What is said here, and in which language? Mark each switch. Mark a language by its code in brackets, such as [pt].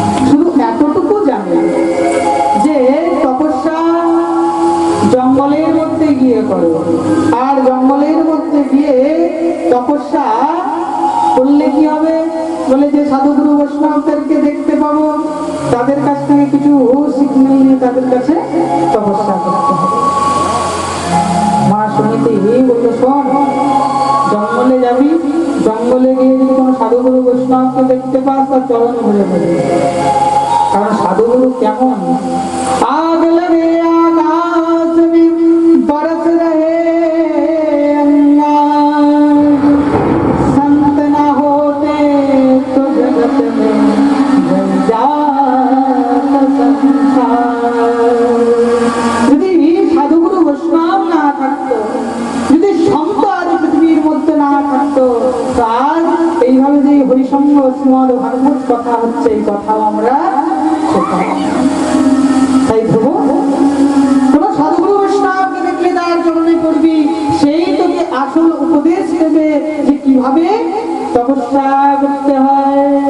[bn] শুধু এতটুকু জানি যে তপস্যা জঙ্গলের মধ্যে গিয়ে করো, আর জঙ্গলের মধ্যে গিয়ে তপস্যা করলে কি হবে বলে, যে সাধুগুরু বৈষ্ণবদেরকে দেখতে পাবো, তাদের কাছ থেকে কিছু সিগন্যাল নিয়ে তাদের কাছে তপস্যা করতে হবে। মা শুনিতেই বললো, শোন, জঙ্গলে যাবি, জঙ্গলে গিয়ে যদি কোনো সাধুগুরু বৈষ্ণবকে দেখতে পাস তার চরণ ঘুরে পড়বে। কারণ সাধুগুরু কেমন, [hi] আগ লগে আকাশ মে বরস রহে अंगार, संत ना होते तो जगत में जल जात संसार। [bn] যদি সাধুগুরু বৈষ্ণব না থাকতো, যদি সন্ত আর পৃথিবীর মধ্যে না থাকতো, তার এইভাবে যে হরিসঙ্গ শ্রীমদ ভাগবত কথা হচ্ছে, এই কথাও আমরা শেখাবো। তাই ধ্রুব, কোন সাধুগুরু বৈষ্ণবকে দেখলে তার চরণে পড়বি, সেই তোকে আসল উপদেশ দেবে যে কিভাবে তপস্যা করতে হয়।